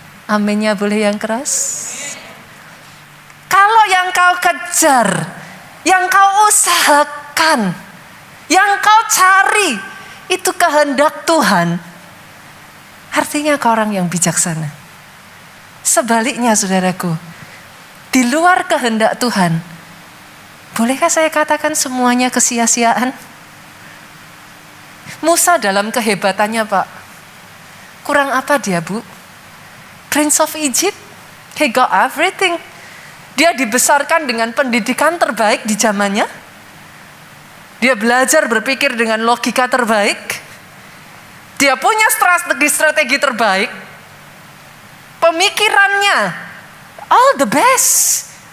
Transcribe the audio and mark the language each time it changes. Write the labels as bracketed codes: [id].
[id] Aminnya boleh yang keras? Kalau yang kau kejar, yang kau usahakan, yang kau cari, itu kehendak Tuhan, artinya kau orang yang bijaksana. Sebaliknya saudaraku, di luar kehendak Tuhan, bolehkah saya katakan semuanya kesia-siaan? Musa dalam kehebatannya Pak, kurang apa dia Bu? [en] Prince of Egypt, he got everything. [id] Dia dibesarkan dengan pendidikan terbaik di zamannya. Dia belajar berpikir dengan logika terbaik. Dia punya strategi terbaik. Pemikirannya [en] all the best.